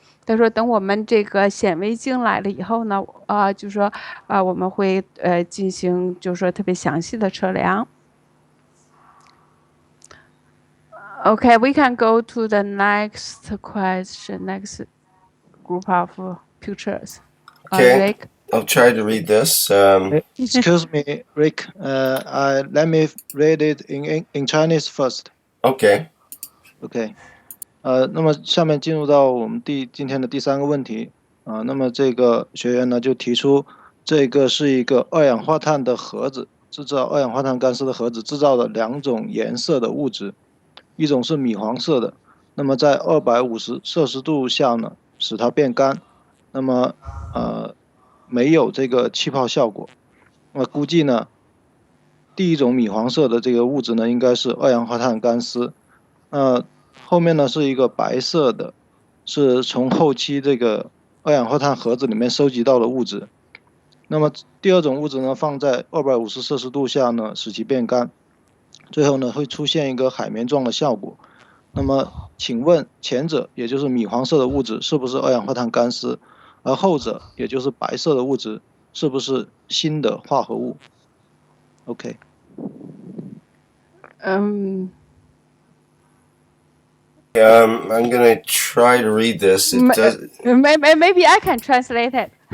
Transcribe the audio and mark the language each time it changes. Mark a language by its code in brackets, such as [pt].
[zh] 他说：“等我们这个显微镜来了以后呢，就说我们会进行就是说特别详细的测量。” [en] Okay, we can go to the next question, next group of pictures. Okay, Rick? I'll try to read this. Excuse me, Rick. Let me read it in Chinese first. Okay. OK. [zh] 那么下面进入到我们今天的第3个问题那么这个学员呢就提出，这个是一个二氧化碳的盒子，制造二氧化碳干丝的盒子制造的2种颜色的物质，一种是米黄色的，那么在250摄氏度下呢使它变干，那么没有这个气泡效果。那么估计呢，第一种米黄色的这个物质呢应该是二氧化碳干丝，后面呢是一个白色的，是从后期这个二氧化碳盒子里面收集到的物质。那么第2种物质呢放在250摄氏度下呢使其变干，最后呢会出现一个海绵状的效果。那么请问前者也就是米黄色的物质是不是二氧化碳干丝，而后者也就是白色的物质是不是新的化合物 ？OK。 [en] I'm gonna try to read this. It does. Maybe I can translate it.